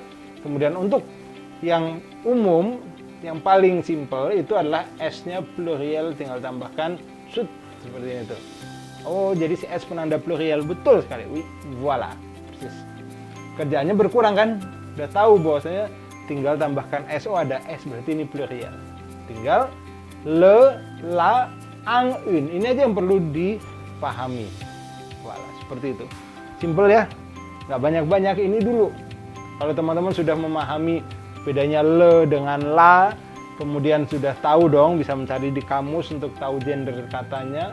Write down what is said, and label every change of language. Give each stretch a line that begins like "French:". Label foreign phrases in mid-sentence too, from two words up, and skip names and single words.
Indonesian: Kemudian untuk yang umum, yang paling simple itu adalah s-nya plurial, tinggal tambahkan sud seperti itu. Oh, jadi si s penanda plurial, betul sekali. Voila, persis. Kerjaannya berkurang kan? Udah tahu bahwasanya tinggal tambahkan s. Oh, ada s, berarti ini plurial. Tinggal
French: le, la, ang, une.
Indonesian: Ini aja yang perlu dipahami. Voilà, seperti itu. Simple ya. Nggak banyak-banyak, ini dulu. Kalau teman-teman sudah memahami bedanya le dengan la, kemudian sudah tahu dong, bisa mencari di kamus untuk tahu gender katanya.